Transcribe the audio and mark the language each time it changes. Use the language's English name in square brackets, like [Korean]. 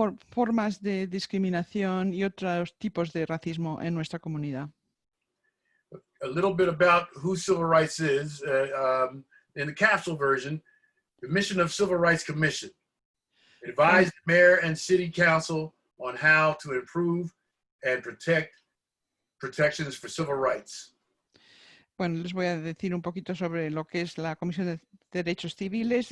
[Spanish] Formas de discriminación y otros tipos de racismo en nuestra comunidad. [English] A little bit about who civil rights is. In the capsule version, the mission of Civil Rights Commission: advise the mayor and city council on how to improve and protect protections for civil rights. [Spanish] Bueno, les voy a decir un poquito sobre lo que es la Comisión de Derechos Civiles.